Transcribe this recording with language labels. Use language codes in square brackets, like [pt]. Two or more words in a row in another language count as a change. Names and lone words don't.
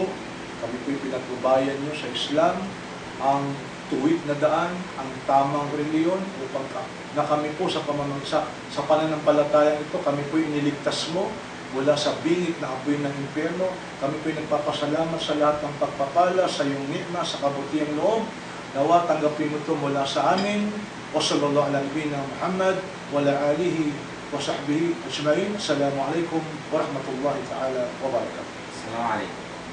[tl] Kami po'y pinagbabayan niyo sa Islam, ang tuwid na daan, ang tamang reliyon, upang na kami po sa sa pananampalatayang ito, kami po'y iniligtas mo mula sa bingit na apoy ng impyerno. Kami po'y nagpapasalamat sa lahat ng pagpapala, sa iyong nikma, sa kabutiang loob. Nawa, tanggapin mo ito mula sa amin. [ar] وصلى الله على نبينا محمد وعلى آله وصحبه أجمعين. السلام عليكم ورحمة الله تعالى وبركاته. السلام عليكم.